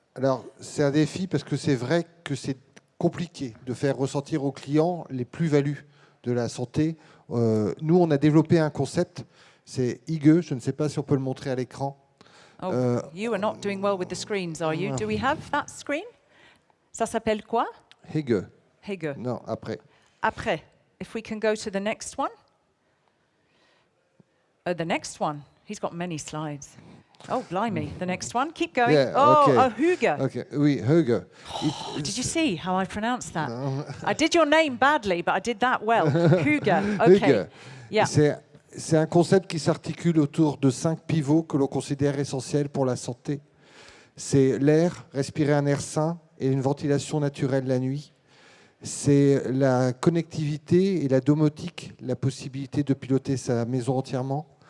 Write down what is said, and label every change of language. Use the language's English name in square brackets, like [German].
[French] Alors, c'est un défi parce que c'est vrai que c'est compliqué de faire ressentir aux clients les plus-values de la santé. Nous, on a développé un concept, c'est Hygge, je ne sais pas si on peut le montrer à l'écran. [English] Oh, you are not doing well with the screens, are you? Do we have that screen? [French] Ça s'appelle quoi? Hygge. Hygge. Non, après. Après. [English] If we can go to the next one. The next one. He's got many slides. Oh, blimey. The next one. Keep going. Yeah, Hygge. [French] Okay. Oui, Hygge. [English] Did you see how I pronounced that? No. I did your name badly, but I did that well. Hygge. Okay. Hygge. Yeah. [French] C'est un concept qui s'articule autour de 5 pivots que l'on considère essentiels pour la santé. C'est l'air, respirer un air sain et une ventilation naturelle la nuit. C'est la connectivité et la domotique, la possibilité de piloter sa maison entièrement.